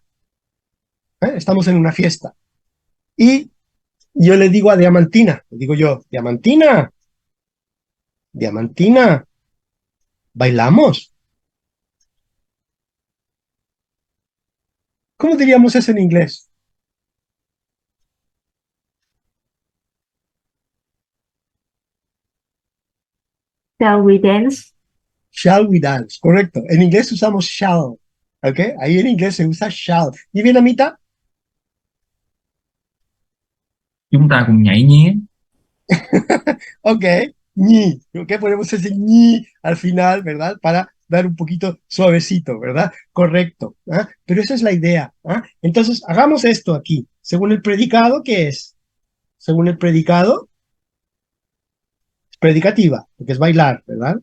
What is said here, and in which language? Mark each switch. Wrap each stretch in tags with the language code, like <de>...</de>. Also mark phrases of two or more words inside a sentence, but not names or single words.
<es>¿Eh? Estamos en una fiesta. Y yo le digo a Diamantina, le digo yo, Diamantina, Diamantina, ¿bailamos? ¿Cómo diríamos eso en inglés?</es> <en>Shall we dance? Shall we dance?</en> <es>Correcto. En inglés usamos shall. ¿Ok? Ahí en inglés se usa shall. ¿Y Vietnamita?</es> <vi>Chúng ta cùng nhảy nhé.</vi> <es>Ok. Ñi. ¿Ok? Ponemos ese ñi al final, ¿verdad? Para dar un poquito suavecito, ¿verdad? Correcto. ¿Ah? Pero esa es la idea. ¿Ah? Entonces, hagamos esto aquí. Según el predicado, ¿qué es? Según el predicado, es predicativa, porque es bailar, ¿verdad?</es>